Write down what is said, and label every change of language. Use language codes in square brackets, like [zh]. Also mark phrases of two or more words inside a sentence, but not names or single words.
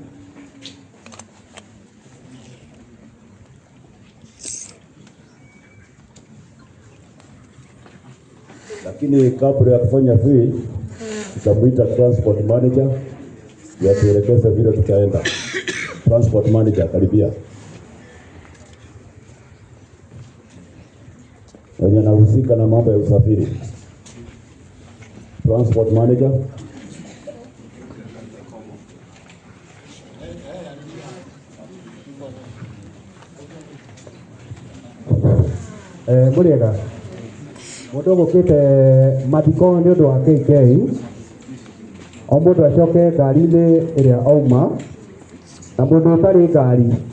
[sw] Lakini kabla ya kufanya viewing, tutamuita [en] transport manager [sw] ya tuelekeze vile tutaenda. [en] Transport manager, [sw] karibia. Wenye anahusika na mambo ya usafiri. [en] Transport manager. [ki] Muriega mundu gukite mathiko ni undu wa KK, o mundu acoke ngari-ini iria auma, na mundu utari ngari